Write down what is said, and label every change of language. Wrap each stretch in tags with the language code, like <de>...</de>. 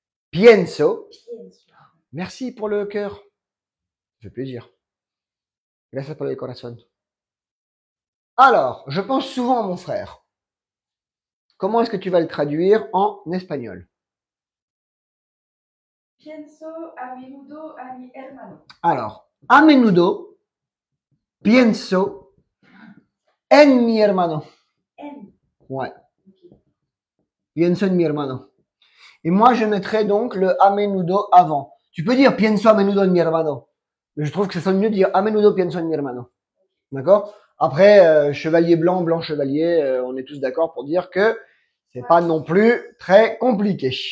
<fr>Pienso. Merci pour le cœur. Ça fait plaisir.</fr> <es>Gracias por el corazón.</es> <fr>Alors, je pense souvent à mon frère. Comment est-ce que tu vas le traduire en espagnol?</fr> <es>Pienso a menudo a mi hermano. Alors, a menudo pienso en mi hermano. En.</es> <fr>Ouais, Ok.</fr> <es>pienso en mi hermano.</es> <fr>Et moi, je mettrais donc le a menudo avant. Tu peux dire</fr> <es>pienso a menudo en mi hermano,</es> <fr>mais je trouve que ça sonne mieux de dire</fr> <es>a menudo pienso en mi hermano.</es> <fr>D'accord? Après, chevalier blanc, blanc chevalier, on est tous d'accord pour dire que c'est pas non plus très compliqué.</fr>